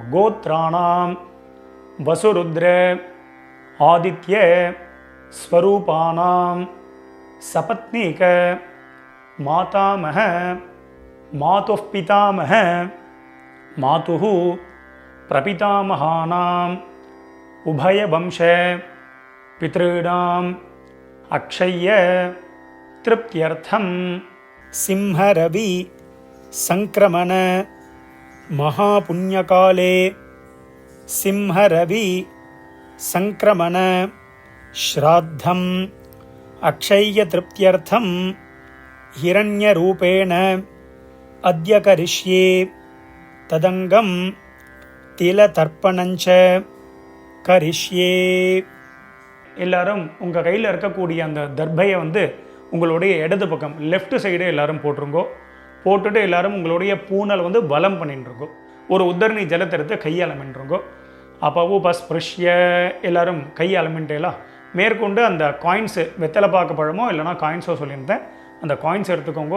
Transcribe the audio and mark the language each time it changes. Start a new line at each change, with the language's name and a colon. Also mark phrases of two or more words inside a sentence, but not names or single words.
Sanskrit: गोत्राणाम् वसुरुद्र आदित्य स्वरूपाणाम् सपत्नीक मातामह मातुः पितामह मातुः प्रपितामहानाम् उभयवंश पितॄणाम् अक्षय्य तृप्त्यर्थम् सिंहरवि संक्रमण महापुण्यकाले सिंहरवि संक्रमण श्राद्धम अक्षय्य तृप्त्यर्थम हिरण्यरूपेण अद्य करिष्ये तदंगम तिलतर्पणञ्च करिष्ये.
Tamil: எல்லாரும் உங்கள் கையில் இருக்கக்கூடிய அந்த தர்பையை வந்து உங்களுடைய இடது பக்கம்
English: left side
Tamil: எல்லாரும் போட்டுருங்கோ. போட்டுட்டு எல்லாரும் உங்களுடைய பூனல் வந்து பலம் பண்ணிட்டுருக்கோம். ஒரு உத்தரணி ஜலத்தை எடுத்து கையாளமின்றிருங்கோ. அப்போ உபஸ்பிருஷ்ய எல்லாரும் கையாளமின்ட்டேலாம் மேற்கொண்டு அந்த காயின்ஸு வெத்தலை பாக்கு பழமோ இல்லைனா காயின்ஸோ சொல்லியிருந்தேன், அந்த காயின்ஸை எடுத்துக்கோங்க.